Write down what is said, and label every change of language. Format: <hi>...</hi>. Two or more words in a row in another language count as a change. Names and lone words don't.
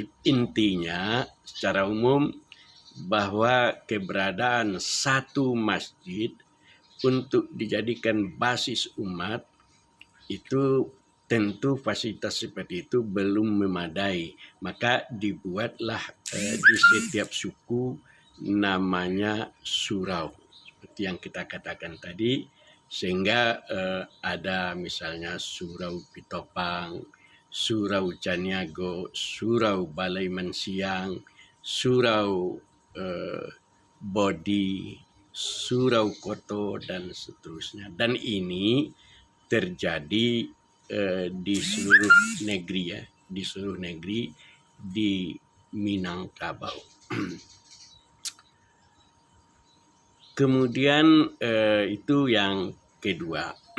<id>Intinya secara umum bahwa keberadaan satu masjid untuk dijadikan basis umat itu tentu fasilitas seperti itu belum memadai. Maka dibuatlah di setiap suku namanya surau. Seperti yang kita katakan tadi. Sehingga ada misalnya Surau Pitopang, Surau Caniago, Surau Balai Mensiang, Surau Bodi, Surau Koto, dan seterusnya. Dan ini terjadi di seluruh negeri ya, di seluruh negeri di Minangkabau. Kemudian itu yang kedua.</id>